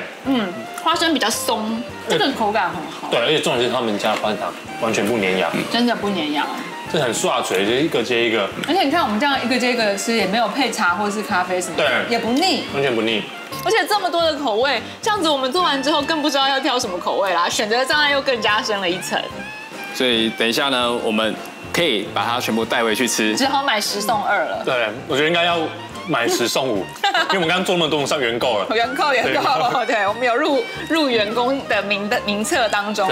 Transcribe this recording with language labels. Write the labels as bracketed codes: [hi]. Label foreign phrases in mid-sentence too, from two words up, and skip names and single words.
[zh] 花生比較鬆，這個口感很好。對，而且重點是他們家的花生糖完全不粘牙，真的不粘牙。這很刷嘴，就一個接一個。而且你看我們這樣一個接一個的吃，也沒有配茶或是咖啡什麼的，對，也不膩，完全不膩。而且這麼多的口味，這樣子我們做完之後更不知道要挑什麼口味啦，選擇障礙又更加深了一層。所以等一下呢，我們可以把它全部帶回去吃，只好買10送2了。對，我覺得應該要買10送5，因為我們剛剛做那麼多，上原購了。原購，對，我們有入員工的名冊當中。